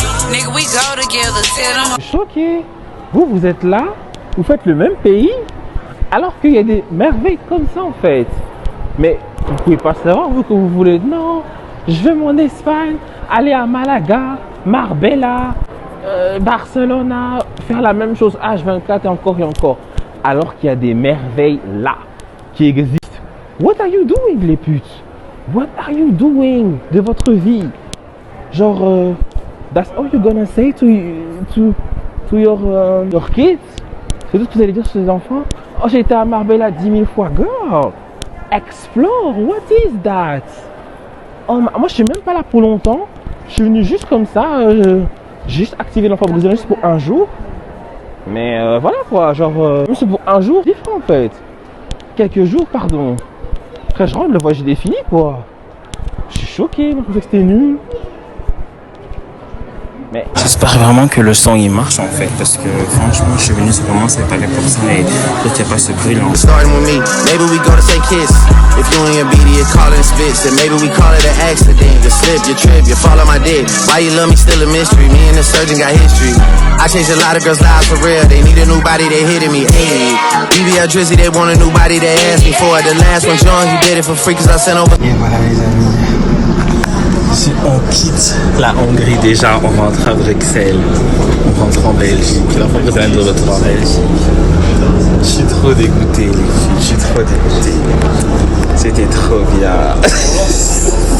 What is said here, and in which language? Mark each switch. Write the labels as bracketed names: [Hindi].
[French] Je suis choqué. Vous êtes là, vous faites le même pays, alors qu'il y a des merveilles comme ça en fait. Mais vous pouvez pas savoir, vous, que vous voulez. Non, je vais en Espagne, aller à Malaga, Marbella, Barcelona, faire la même chose H24 et encore et encore. Alors qu'il y a des merveilles là, qui existent. [English] What are you doing, [French] les putes? [English] What are you doing [French] de votre vie? [English] Genre, that's all you're gonna say to your kids? [French] C'est tout ce que vous allez dire sur les enfants? Oh, j'ai été à Marbella 10 000 fois. [English] Girl, explore. What is that? [French] Oh, moi, je suis même pas là pour longtemps. Je suis venu juste comme ça. Juste activer l'enfant brésilien juste pour un jour. Mais voilà quoi. Genre, c'est pour un jour différent en fait. Quelques jours, pardon. Après, je rentre, le voyage est défini quoi. Je suis choqué. Moi, je pensais que c'était nul. Mais j'espère vraiment que le son il marche en fait, parce que franchement je suis venu simplement séparer pour ça et qu'il n'y a pas ce bruit là. [English] Starting with me, maybe we go to St. Kiss. If you and your BD are calling spits, then maybe we call it an accident. You slip, you trip, you fall on my dick. Why you love me still a mystery, me and the surgeon got history. I changed a lot of girls' lives for real, they need a new body, they hitting me, hey. BBL Drizzy, they want a new body, they asked me for it. The last one, John, he did it for free cause I sent over. [French] Et voilà les amis. On quitte la Hongrie déjà, on rentre à Bruxelles, on rentre en Belgique, la fois que de retour en Belgique. Je suis trop dégoûté les filles, je suis trop dégoûté. C'était trop bien.